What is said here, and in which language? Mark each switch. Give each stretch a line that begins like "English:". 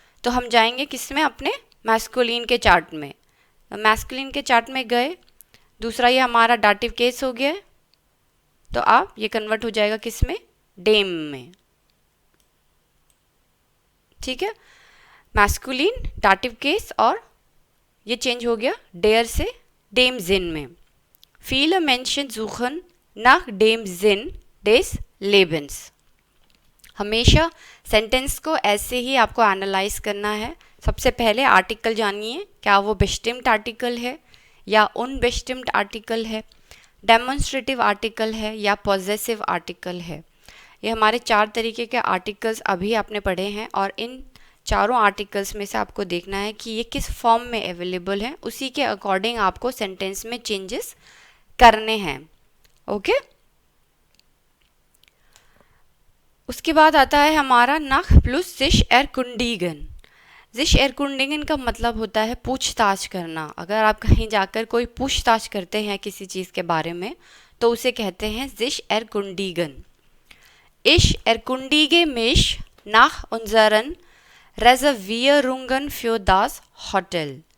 Hindi: तो हम जाएंगे किस में, अपने मैस्कुलिन के चार्ट में। तो मैस्कुलिन के चार्ट में गए, दूसरा ये हमारा डाटिव केस हो गया, तो अब ये कन्वर्ट हो जाएगा किस में, डेम में, ठीक है। मैस्कुलिन, डाटिव केस, और ये चेंज हो गया डेयर से डेम जिन में।
German: viele Menschen suchen nach dem Sinn des Lebens।
Hindi: हमेशा सेंटेंस को ऐसे ही आपको एनालाइज करना है। सबसे पहले आर्टिकल जानिए, क्या वो बेस्टिम्ड आर्टिकल है या अनबेस्टिम्ड आर्टिकल है, डेमोन्स्ट्रेटिव आर्टिकल है या पॉजेसिव आर्टिकल है। ये हमारे 4 तरीके के आर्टिकल्स अभी आपने पढ़े हैं, और इन चारों आर्टिकल्स में से आपको देखना है कि ये किस फॉर्म में अवेलेबल है, उसी के अकॉर्डिंग आपको सेंटेंस में चेंजेस करने हैं, ओके। उसके बाद आता है हमारा nach plus sich erkundigen। sich erkundigen का मतलब होता है पूछताछ करना। अगर आप कहीं जाकर कोई पूछताछ करते हैं किसी चीज़ के बारे में, तो उसे कहते हैं sich erkundigen।
German: Ich erkundige mich nach unseren Reservierungen für das Hotel।